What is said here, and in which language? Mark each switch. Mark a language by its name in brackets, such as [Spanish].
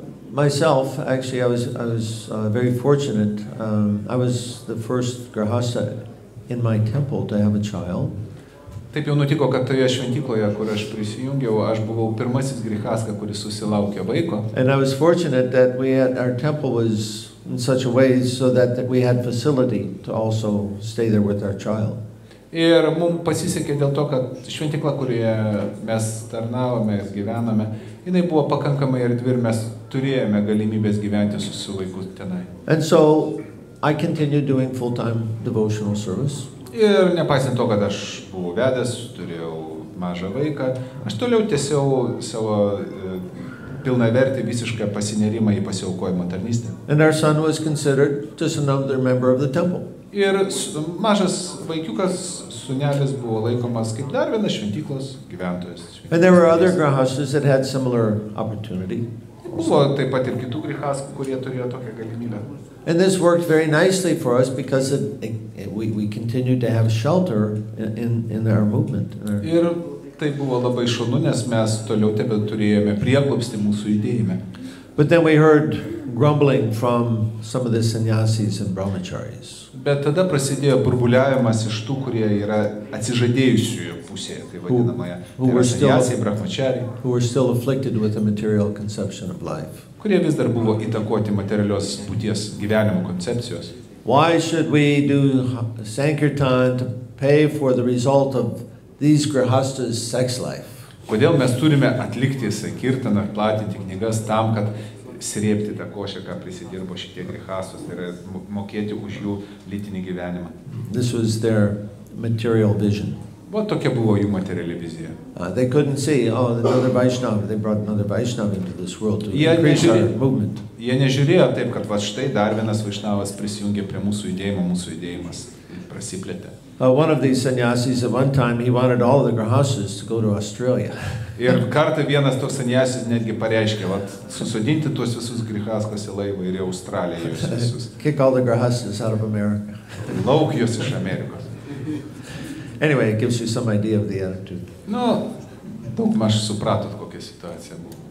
[English] Myself, actually, I was very fortunate. I was the first grahasta in my temple to have a child. [Lithuanian] Taip jau nutiko, kad toje šventykloje, kur aš prisijungiau, aš buvau pirmasis grihaska, kuris susilaukė vaiko. [English] And I was fortunate that our temple was in such a way so that we had facility to also stay there with our child. [Lithuanian] Ir mums pasisekė dėl to, kad šventykla, kurioje mes tarnavome ir gyvename, jinai buvo pakankamai erdvi ir mes turėjome galimybės gyventi su vaiku tenai. [English] And so I continued doing full-time devotional service. [Lithuanian] Ir nepaisant to, kad aš buvau vedęs, turėjau mažą vaiką, aš toliau tęsiau savo pilnavertį visišką pasinerimą į pasiaukojimo tarnystę. [English] And our son was considered just another member of the temple. [Lithuanian] Ir mažas vaikiukas, sūnelis, buvo laikomas kaip dar vienas šventyklos gyventojas. [English] And there were other grahastas that had similar opportunity. [Lithuanian] Buvo taip pat ir kitų grihaskų, kurie turėjo tokią galimybę. [English] And this worked very nicely for us because we continued to have shelter in our movement. [Lithuanian] Ir tai buvo labai šaunu, nes mes toliau turėjome prieglobstį mūsų judėjime. [English] But then we heard grumbling from some of the sannyasis and brahmacharis. [Lithuanian] Bet tada prasidėjo burbuliavimas iš tų, kurie yra atsižadėjusiųjų pusėje, tai vadinamoje. Tai yra sannyasiai, brahmachariai. [English] Who were still afflicted with the material conception of life. [Lithuanian] Kurie vis dar buvo įtakoti materialios būties gyvenimo koncepcijos. [English] Why should we do Sankirtan to pay for the result of these grahastas' sex life? [Lithuanian] Kodėl mes turime atlikti sankirtaną, platinti knygas tam, kad srėpti tą košę, ką prisidirbo šitie grihastos, tai yra mokėti už jų lytinį gyvenimą. [English] This was their material vision. [Lithuanian] Va tokia buvo jų materiali vizija. [English] They couldn't see, another Vaishnava. They brought another Vaishnava into this world to increase our movement. [Lithuanian] Jie nežiūrėjo taip, kad va štai dar vienas Vaishnavas prisijungė prie mūsų judėjimas prasiplėtė. [English] One of these sannyasis at one time, he wanted all the grahastas to go to Australia. [Lithuanian] Ir kartą vienas toks sannyasis netgi pareiškė, susodinti tuos visus grihaskas į laivą ir į Australiją juos visus. [English] Kick all the grahastas out of America. [Lithuanian] Lauk juos iš Amerikos. [English] Anyway, it gives you some idea of the attitude. [Lithuanian] Nu, daugmaž supratot, kokia situacija buvo.